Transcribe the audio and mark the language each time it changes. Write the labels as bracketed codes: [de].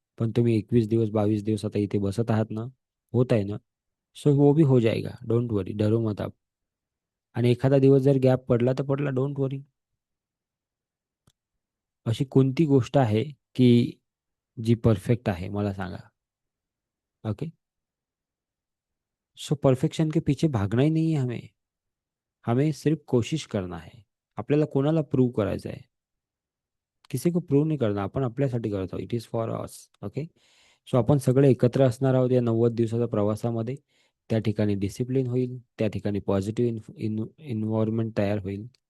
[mr] पण तुम्ही 21 दिवस 22 दिवस आता इथे बसत आहात ना, होत आहे ना, [hi] सो वो भी हो जाएगा, डोंट वरी, डरो मत आप. [mr] आणि एखादा दिवस जर गॅप पडला तर पडला, डोंट वरी. अशी कोणती गोष्ट आहे की जी परफेक्ट आहे, मला सांगा. ओके. [hi] सो परफेक्शन के पीछे भागना ही नहीं है हमें, हमें सिर्फ कोशिश करना है. [mr] आपल्याला कोणाला प्रूव्ह करायचं आहे? किसी को प्रूव्ह नाही करणार, आपण आपल्यासाठी करत आहोत. [en] It is for us. [mr] Okay. So आपण सगळे एकत्र असणार आहोत या 90 दिवसाच्या प्रवासामध्ये. त्या ठिकाणी डिसिप्लिन होईल, त्या ठिकाणी पॉझिटिव्ह इन्व्हायरमेंट तयार होईल.